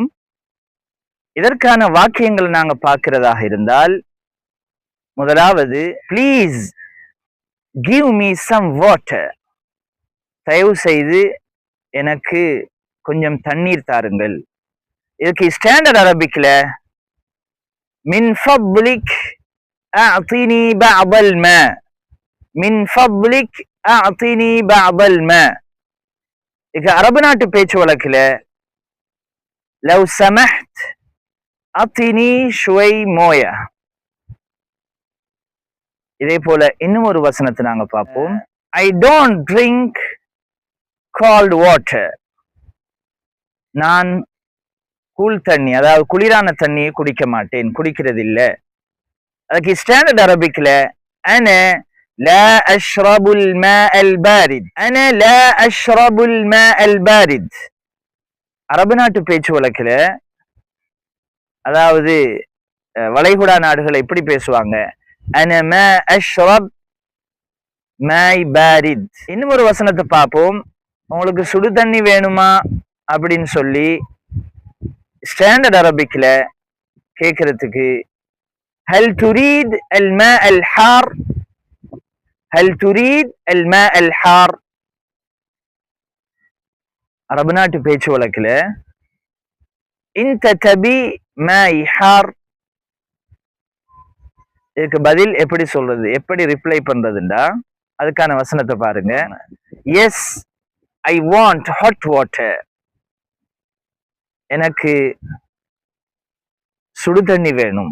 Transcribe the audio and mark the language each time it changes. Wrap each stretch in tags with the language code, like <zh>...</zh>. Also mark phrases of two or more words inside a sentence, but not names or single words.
<ta>இதற்கான வாக்கியங்களை நாங்க பார்க்கிறதாக இருந்தால், முதலாவது,</ta> <en>Please give me some water.</en> <ta>தயவு செய்து எனக்கு கொஞ்சம் தண்ணீர் தாருங்கள்.</ta> <ar>இதுக்கு</ar> <en>Standard Arabic-ல</en> <ar>من فضلك أعطني بعض الماء. من فضلك أعطني بعض الماء. إذا</ar> <ta>அரபு நாட்டு பேச்சு வழக்குல</ta> <ar>لو سمحت أعطني شوي موية.</ar> <ta>இதே போல இன்னும் ஒரு வசனத்தை நாங்க பார்ப்போம்.</ta> <en>I don't drink cold water.</en> <ta>நான் கூல் தண்ணி, அதாவது குளிரான தண்ணியை குடிக்க மாட்டேன், குடிக்கிறது இல்லை.</ta> <ar>அதுக்கு</ar> <en>Standard Arabic-ல</en> <ar>أنا لا أشرب الماء البارد. أنا لا أشرب الماء البارد.</ar> <ta>அரபு நாட்டு பேச்சு வழக்குல, அதாவது வளைகுடா நாடுகளை எப்படி பேசுவாங்க,</ta> <ar>أنا ما أشرب ماء بارد.</ar> <ta>இன்னும் ஒரு வசனத்தை பார்ப்போம். உங்களுக்கு சுடு தண்ணி வேணுமா அப்படின்னு சொல்லி</ta> <en>Standard Arabic-ல</en> <ta>கேட்கறதுக்கு</ta> <ar>هل تريد الماء الحار؟ هل تريد الماء الحار؟</ar> <ta>அரபு நாட்டு பேச்சு வழக்குல</ta> <ar>انت تبي ماء حار.</ar> <ta>இதுக்கு பதில் எப்படி சொல்றது, எப்படி ரிப்ளை பண்றதுண்டா, அதுக்கான வசனத்தை பாருங்க.</ta> <en>Yes I want hot water.</en> <ta>எனக்கு சுடு தண்ணி வேணும்.</ta>